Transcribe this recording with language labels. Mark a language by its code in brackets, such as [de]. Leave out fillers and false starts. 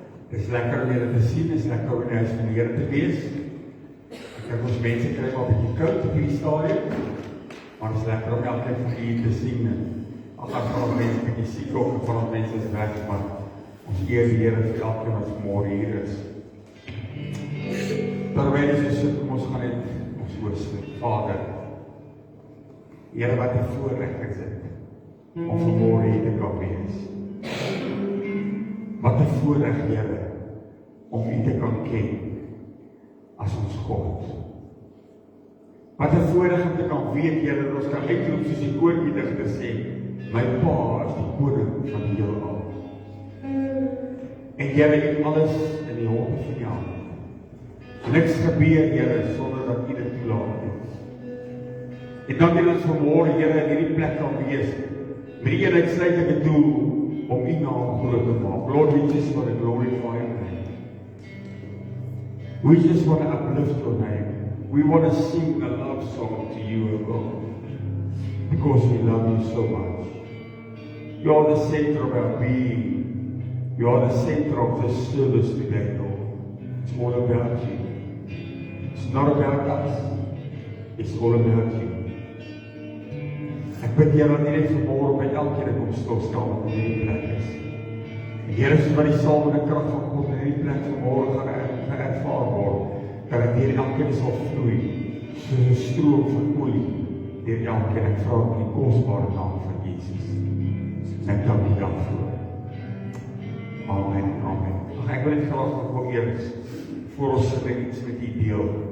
[af] Het is lekker om julle te sien, het is lekker om in die huis van die Here te wees. Ek dink ons mense kry maar 'n bietjie koud op hierdie stadium, maar het is lekker om elkeen van julle te sien. Al gaan ons mense 'n bietjie siek ook, en van ons mense is weg, maar ons eer die Here vir elkeen wat vanmôre hier is. Terwyl ons sit, kom ons gaan net ons oorsit. Vader, Here, wat 'n voorreg is dit om vanmôre hier te kan wees. Wat 'n voorreg, Here, om U te kan ken as ons God. Wat 'n voorreg om te kan weet, Here, dat ons kan uitroep soos die koordigter sê, my Pa is die koning van die heelal. En Here, U het alles in die hande van U hand. Niks gebeur, Here, sonder dat U dit toelaat het. En dankie dat ons vanmôre, Here, in hierdie plek kan wees, met die uitsluitlike doel om U naam groot te maak. [en] Lord, we just want to glorify Your name. We just want to uplift Your name. We want to sing a love song to You, O God, because we love You so much. You are the center of our being. You are the center of this service today, Lord. It's all about You. It's not about us. It's all about You. [af] Ek bid, Here, dat U net vanmôre by elkeen kom stilstaan wat in hierdie plek is. En Here, soos wat die saam met die krag van God in hierdie plek vanmôre gaan ervaar word, dat dit deur elkeen sal vloei, soos 'n stroom van olie deur elkeen. Ek vra in die kosbare naam van Jesus. En ek dank U daarvoor. Amen, amen. Ek wil net graag nog eers voor ons sit iets met U deel.